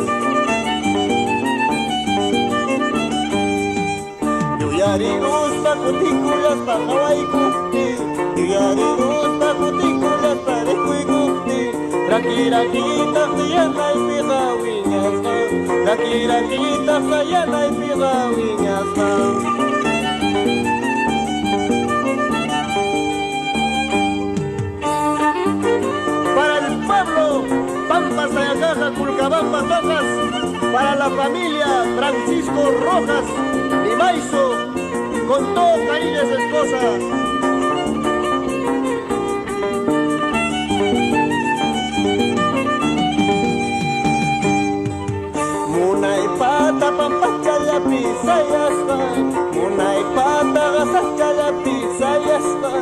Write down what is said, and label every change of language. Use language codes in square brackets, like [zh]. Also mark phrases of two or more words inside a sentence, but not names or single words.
[qu] Yuyari uspa kutikulaspa hawaykupti, yuyari uspa kutikulaspa riqwikupti. Rakirakitas yanaypi hawiñasqa, rakirakitas yanaypi hawiñasqa. [es] Para el pueblo, Pampas, Sayacaja, Culcabamba, Tojas. Para la familia Francisco Rojas, Nimaizo, con todo cariño a su esposa. [qu] Pampas chalapi sayasqay, munay pata qasas chalapi sayasqay.